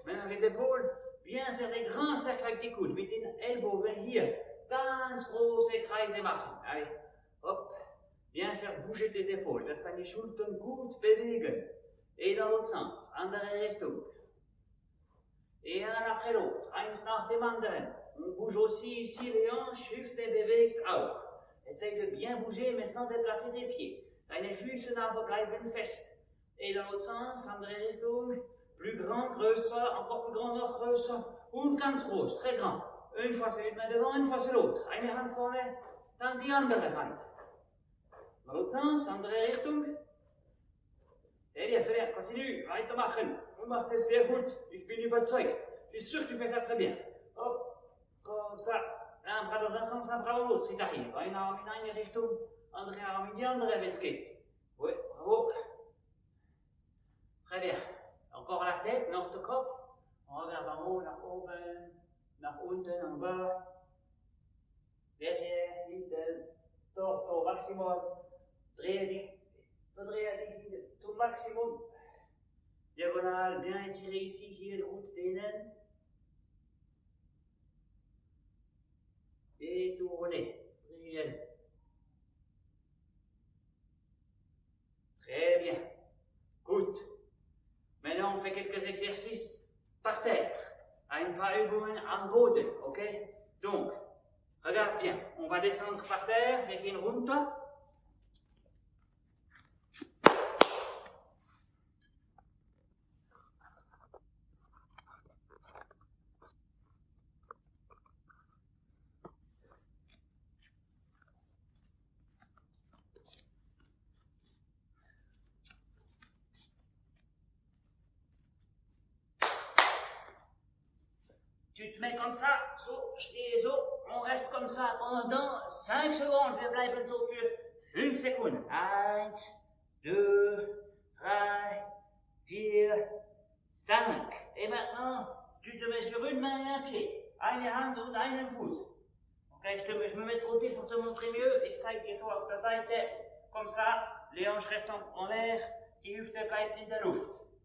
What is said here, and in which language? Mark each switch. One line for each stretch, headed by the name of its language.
French: Maintenant les épaules. Bien faire des grands cercles avec tes coudes.
German: Mit den Ellbogen hier. Ganz große Kreise machen.
French: Allez, hop. Bien faire bouger tes épaules,
German: dass deine Schultern gut bewegen.
French: Et dans l'autre sens,
German: andere Richtung.
French: Et un après l'autre,
German: eins nach dem anderen.
French: On bouge aussi ici les hanches,
German: Hüfte bewegt auch.
French: Essaye de bien bouger, mais sans déplacer tes pieds.
German: Deine Füße aber bleiben fest.
French: Et dans l'autre sens,
German: andere Richtung.
French: Plus grand, größer, encore plus grand,
German: noch größer. Und ganz groß,
French: très grand. Une fois c'est une main devant, une fois c'est l'autre.
German: Eine Hand vorne, dann die andere Hand.
French: Dans l'autre sens,
German: andere Richtung. Sehr bien, sehr bien.
French: Continue,
German: weitermachen. Du machst es sehr gut. Ich bin überzeugt.
French: Je suis sûr que tu fais ça très bien. Hop, comme ça. Un bras dans un sens, un bras dans l'autre, si t'arrives.
German: Ein Arm in eine Richtung, andere Arm in die andere, wenn es geht.
French: Oui, bravo. Très bien. Encore la tête,
German: noch der Kopf.
French: On regarde en haut,
German: nach oben, nach unten,
French: en bas.
German: Derrière, hinten, torto, maximum. Verdrehe dich zum Maximum.
French: Diagonal, bien étiré ici,
German: hier gut dehnen.
French: Et tourner.
German: Drehen.
French: Très bien.
German: Gut.
French: Maintenant, on fait quelques exercices par terre.
German: Ein paar Übungen am Boden, ok?
French: Donc, regarde bien. On va descendre par terre, wir gehen runter. Tu te mets comme ça,
German: so, stehe so,
French: on reste comme ça pendant 5 secondes.
German: Wir bleiben so für 5 Sekunden. 1, 2, 3, 4, 5.
French: Et maintenant, tu te mets sur une main et un pied.
German: Eine Hand und einen Fuß.
French: Okay, je me mets de côté pour te montrer mieux.
German: Ich zeige dir so auf der Seite.
French: Comme ça, les hanches restent en l'air,
German: die Hüfte bleibt in der Luft.